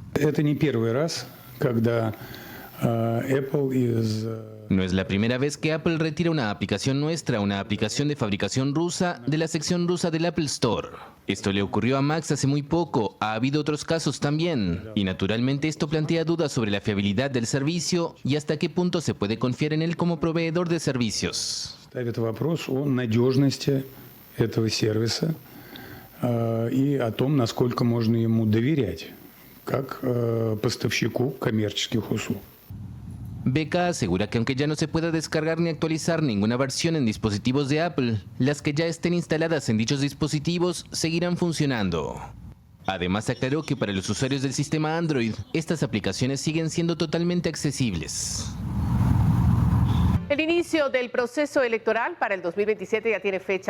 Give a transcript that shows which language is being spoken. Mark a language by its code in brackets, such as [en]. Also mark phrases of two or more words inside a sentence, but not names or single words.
[es] No es la primera vez que Apple retira una aplicación nuestra, una aplicación de fabricación rusa, de la sección rusa del Apple Store. Esto le ocurrió a Max hace muy poco, ha habido otros casos también. Y naturalmente esto plantea dudas sobre la fiabilidad del servicio y hasta qué punto se puede confiar en él como proveedor de servicios. [ru] И о том, насколько можно ему доверять, как поставщику коммерческих услуг. [es] VK asegura que aunque ya no se pueda descargar ni actualizar ninguna versión en dispositivos de Apple, las que ya estén instaladas en dichos dispositivos seguirán funcionando. Además aclaró que para los usuarios del sistema Android, estas aplicaciones siguen siendo totalmente accesibles. El inicio del proceso electoral para el 2027 ya tiene fecha.